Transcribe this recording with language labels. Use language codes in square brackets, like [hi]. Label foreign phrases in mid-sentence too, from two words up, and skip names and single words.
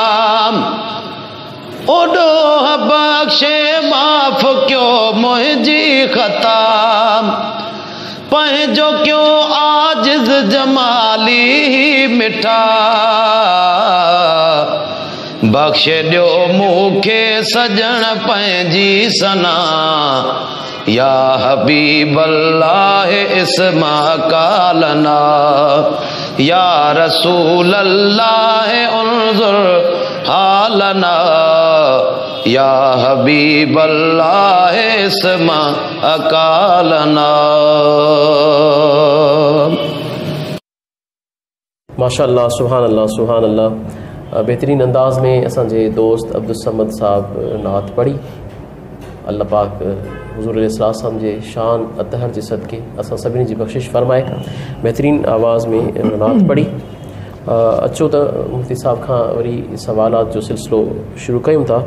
[sd] ओ डोह बख्शे माफ़ क्यों मुंहिंजी ख़ता पंहिंजो क्यों आजिज़ जमाली ही मिठा बख्शे ॾियो मूंखे सजण पंहिंजी सना [ar] يا حبيب الله اسمع قالنا يا رسول الله انظر حالنا، يا حبيب الله اسمع قالنا. ما شاء الله، سبحان الله، سبحان الله. [sd] बेहतरीन अंदाज में असांजे दोस्त अब्दुल समद साहब नात पढ़ी। अल्लाह पाक हुज़ूर अलैहिस्सलाम जे शान अतहर जे सदके असां सभिनी जी बख़्शिश फरमाए। बेहतरीन आवाज़ में नात पढ़ी। अचो त मुफ्ती साहब खां वरी सवालात जो सिलसिलो शुरू कयूं था।